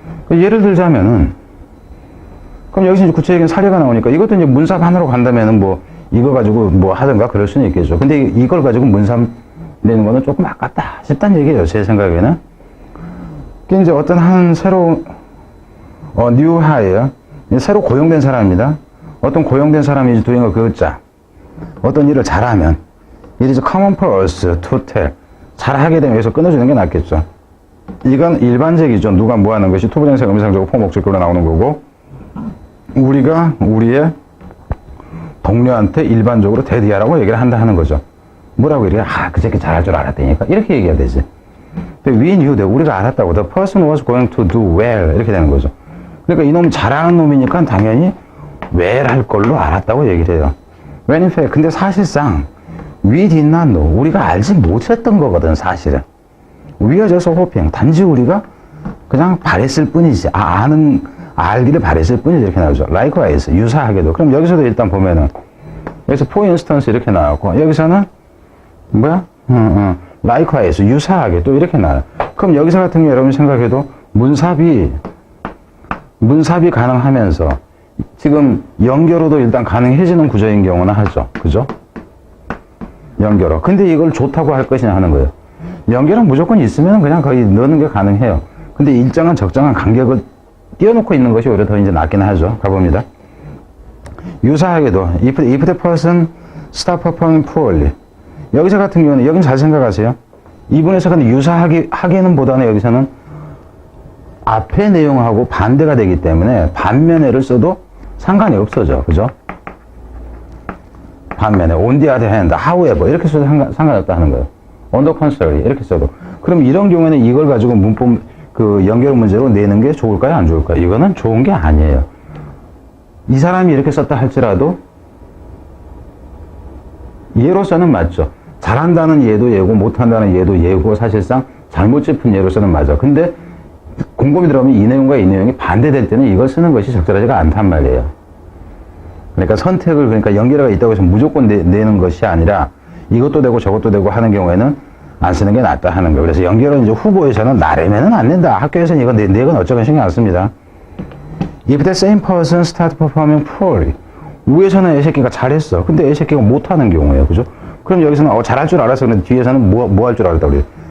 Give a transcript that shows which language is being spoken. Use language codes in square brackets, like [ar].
[ko] 예를 들자면은, 그럼 여기서 이제 구체적인 사례가 나오니까 이것도 이제 문삽 하나로 간다면은 뭐 이거 가지고 뭐 하든가 그럴 수는 있겠죠. 근데 이걸 가지고 문삽 내는 거는 조금 아깝다 싶다는 얘기예요, 제 생각에는. 이제 어떤 한 새로 new hire, 새로 고용된 사람입니다. 어떤 고용된 사람이 [en] doing a good job, [ko] 어떤 일을 잘하면 [en] it is common for us to tell. [ko] 잘하게 되면 여기서 끊어주는 게 낫겠죠. 이건 일반적이죠. 누가 뭐 하는 것이 투부정사 의미상적으로 포목적으로 나오는 거고, 우리가 우리의 동료한테 일반적으로 대디하라고 얘기를 한다 하는 거죠. 뭐라고 얘기해? 그 새끼 잘할 줄 알았다니까. 이렇게 얘기해야 되지. 근데 [en] we knew that, [ko] 우리가 알았다고. [en] The person was going to do well. [ko] 이렇게 되는 거죠. 그러니까 이놈 잘하는 놈이니까 당연히 well 할 걸로 알았다고 얘기를 해요. [en] When in fact, [ko] 근데 사실상 [en] we did not know. [ko] 우리가 알지 못했던 거거든, 사실은. [en] We are just hoping. [ko] 단지 우리가 그냥 바랬을 뿐이지. 알기를 바랬을 뿐이지. 이렇게 나오죠. Likewise, 유사하게도. 그럼 여기서도 일단 보면은, 여기서 for instance 이렇게 나왔고, 여기서는 뭐야? Likewise, 유사하게 또 이렇게 나와요. 그럼 여기서 같은 경우 여러분 생각해도 문삽이 가능하면서 지금 연결어도 일단 가능해지는 구조인 경우는 하죠. 그죠? 연결어. 근데 이걸 좋다고 할 것이냐 하는 거예요. 연결은 무조건 있으면 그냥 거의 넣는 게 가능해요. 근데 일정한 적정한 간격을 띄워놓고 있는 것이 오히려 더 이제 낫긴 하죠. 가봅니다. 유사하게도 [en] if the person start performing poorly. [ko] 여기서 같은 경우는, 여긴 잘 생각하세요. 이분에서 근데 유사하게는 보다는 여기서는 앞의 내용하고 반대가 되기 때문에 반면에를 써도 상관이 없어져. 그죠? 반면에 [en] on the other hand, however [ko] 이렇게 써도 상관없다 하는 거예요. [en] on the contrary [ko] 이렇게 써도. 그럼 이런 경우에는 이걸 가지고 문법 그 연결 문제로 내는 게 좋을까요? 안 좋을까요? 이거는 좋은 게 아니에요. 이 사람이 이렇게 썼다 할지라도 예로서는 맞죠. 잘한다는 예도 예고, 못한다는 예도 예고, 사실상 잘못 짚은 예로서는 맞아. 근데 곰곰이 들어가면 이 내용과 이 내용이 반대될 때는 이걸 쓰는 것이 적절하지가 않단 말이에요. 그러니까 선택을, 그러니까 연결어가 있다고 해서 무조건 내는 것이 아니라 이것도 되고 저것도 되고 하는 경우에는 안 쓰는 게 낫다 하는 거예요. 그래서 연결은 이제 후보에서는 나래면은 안 된다. 학교에서는 이거 내건 어쩌건 신경 안 씁니다. [en] If the same person start performing poorly. [ko] 위에서는 애 새끼가 잘했어. 근데 애 새끼가 못하는 경우예요. 그죠? 그럼 여기서는 잘할 줄 알았어. 근데 뒤에서는 뭐 할 줄 알았다 그래요.